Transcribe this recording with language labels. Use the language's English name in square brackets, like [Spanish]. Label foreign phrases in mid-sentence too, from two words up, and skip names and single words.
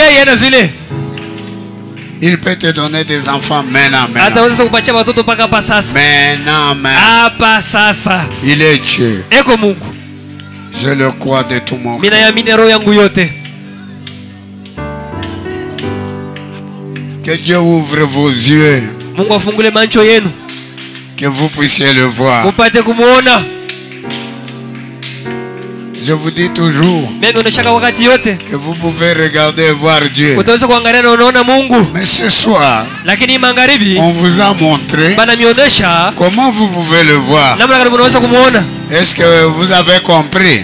[French] Il peut te donner des enfants maintenant. Maintenant. Il est Dieu. Je le crois de tout mon cœur. Que Dieu ouvre vos yeux. [Swahili] Mungu afungule macho yenu. [French] Que vous puissiez le voir. [Swahili] Mupate kumuona. [French] Je vous dis toujours que vous pouvez regarder et voir Dieu. Mais ce soir, on vous a montré comment vous pouvez le voir. Est-ce que vous avez compris?